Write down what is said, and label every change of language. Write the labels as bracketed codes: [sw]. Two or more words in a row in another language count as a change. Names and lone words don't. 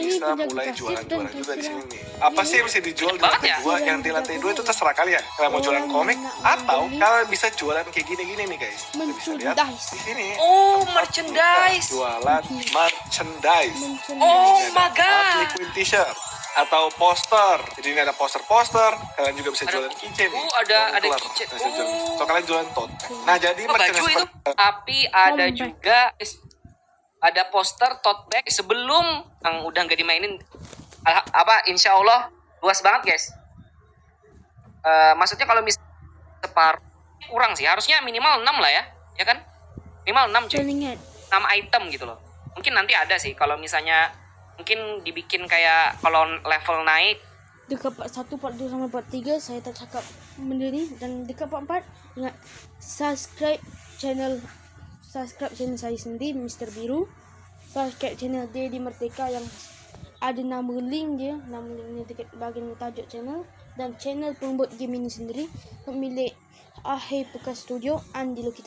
[id] bisa penjaga mulai kasir jualan dan juga di kasir. sini nih. Apa sih yang bisa dijual di Banget lantai ya? 2? Yang di lantai 2 itu terserah kalian. Kalian mau jualan komik atau kalian bisa jualan kayak gini-gini nih guys. Kita bisa lihat Merchandise. di sini. Oh, merchandise. Jualan merchandise. Oh Ini my ada god. Harley Quinn t-shirt atau poster. Jadi ini ada poster-poster. Kalian juga bisa jualan keychain nih. ada Keluar. keychain. Bisa jualan. So kalian jualan tote. Nah, jadi Oh, baju merchandise itu. Tapi ada Comeback. juga ada poster [en] tote bag [id] sebelum yang udah nggak dimainin. [ar] إن شاء الله [id] luas banget guys. Maksudnya kalau separuh kurang sih, harusnya minimal 6 lah ya kan? Minimal 6 cuy. Dan ingat, 6 item gitu loh. Mungkin nanti ada sih kalau misalnya mungkin dibikin kayak kalau level naik. [ms] dekat part 1, part 2 sampai part 3 saya tak cakap benda ni, dan dekat part 4 ingat [en] subscribe channel [ms] saya sendiri Mr. Biru, [en] subscribe channel [ms] Dedi Merdeka yang ada nama link dia, nama linknya dekat bahagian tajuk channel, dan channel pembuat game ini sendiri pemilik Akhir Pekan Studio Andi Lokito.